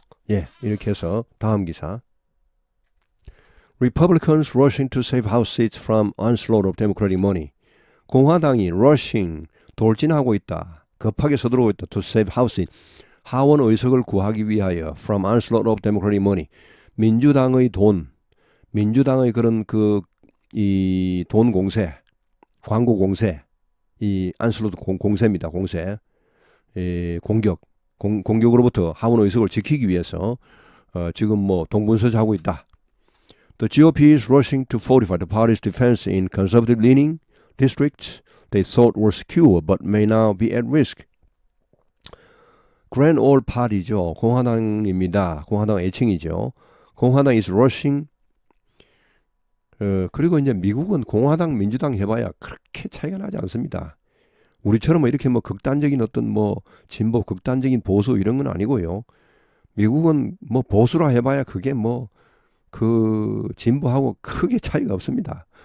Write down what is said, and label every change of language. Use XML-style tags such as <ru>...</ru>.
<ko>예, 이렇게 해서 다음 기사.</ko> <en>Republicans rushing to save House seats from onslaught of Democratic money.</en> <ko>공화당이 돌진하고 있다. 급하게 서두르고 있다.</ko> <en>To save House seats.</en> <ko>하원 의석을 구하기 위하여</ko> <en>from onslaught of Democratic money.</en> <ko>민주당의 그런 이 돈 공세, 광고 공세, 이 onslaught 공세입니다. 공세. 공격으로부터 하원 의석을 지키기 위해서 지금 동분서주하고 있다.</ko> <en>The GOP is rushing to fortify the party's defense in conservative-leaning districts they thought were secure but may now be at risk.</en> <ko>Grand Old Party죠. 공화당입니다. 공화당 애칭이죠. 공화당</ko> <en>is rushing.</en> <ko>그리고 이제 미국은 공화당, 민주당 해봐야 그렇게 차이가 나지 않습니다. 우리처럼 뭐 이렇게 뭐 극단적인 어떤 뭐 진보, 극단적인 보수 이런 건 아니고요. 미국은 뭐 보수라 해봐야 그게 뭐 그 진보하고 크게 차이가 없습니다.</ko>